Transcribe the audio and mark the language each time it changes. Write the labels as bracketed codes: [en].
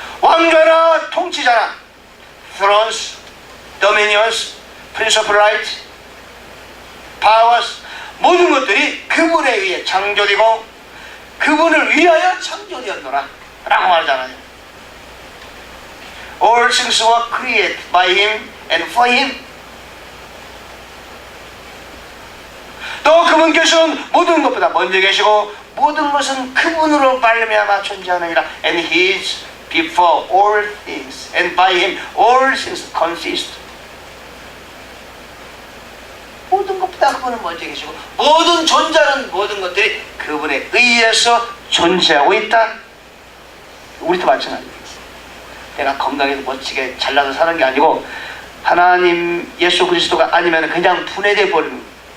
[ko] 왕좌나 통치자나 [en] thrones, dominions, principalities, powers [ko] 모든 것들이 그분에 의해 창조되고 그분을 위하여 창조되었노라 라고 말하잖아요. [en] All things were created by Him and for Him. [ko] 또 그분께서는 모든 것보다 먼저 계시고 모든 것은 그분으로 말미암아 존재하느니라. [en] And He is before all things, and by Him all things consist. [ko] 모든 것보다 그분은 먼저 계시고 모든 존재하는 모든 것들이 그분에 의해서 존재하고 있다. 우리도 마찬가지입니다. 내가 건강해서 멋지게 잘나서 사는 게 아니고 하나님 예수 그리스도가 아니면 그냥 분해돼 버리는 거예요.